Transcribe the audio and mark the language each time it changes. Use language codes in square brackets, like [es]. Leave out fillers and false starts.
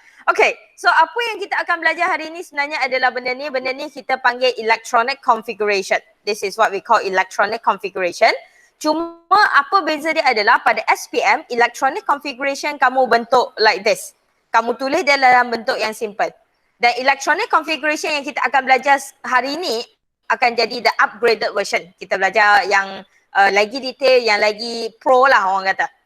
[ms] Okay, so apa yang kita akan belajar hari ini sebenarnya adalah benda ni. Benda ni kita panggil electronic configuration. [en] This is what we call electronic configuration. [ms] Cuma apa beza dia adalah pada SPM, electronic configuration kamu bentuk [en] like this. [ms] Kamu tulis dia dalam bentuk yang simple. Dan electronic configuration yang kita akan belajar hari ini akan jadi [en] the upgraded version. [ms] Kita belajar yang lagi detail, yang lagi pro lah orang kata.